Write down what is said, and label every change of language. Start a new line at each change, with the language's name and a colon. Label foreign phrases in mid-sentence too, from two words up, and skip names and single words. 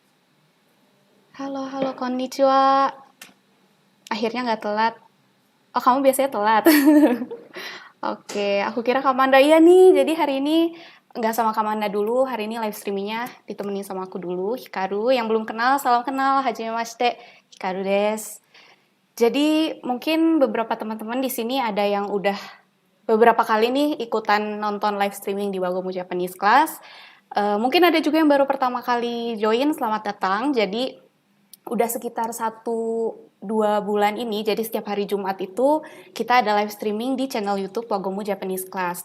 Indonesian: Halo, konnichiwa. Akhirnya nggak telat. Oh, kamu biasanya telat. Oke, aku kira Kamanda iya nih. Jadi hari ini nggak sama Kamanda dulu. Hari ini
English: live streamingnya
Indonesian: ditemenin sama aku dulu, Hikaru. Yang belum kenal, salam kenal.
Japanese: はじめまして、ヒカルです.
Indonesian: Jadi mungkin beberapa teman-teman di sini ada yang udah beberapa kali nih ikutan nonton
English: live streaming
Indonesian: di Wagomu Japanese Class. Mungkin ada juga yang baru pertama kali join, selamat datang. Jadi udah sekitar 1-2 bulan ini, jadi setiap hari Jumat itu kita ada
English: live streaming
Indonesian: di channel YouTube Wagomu Japanese Class.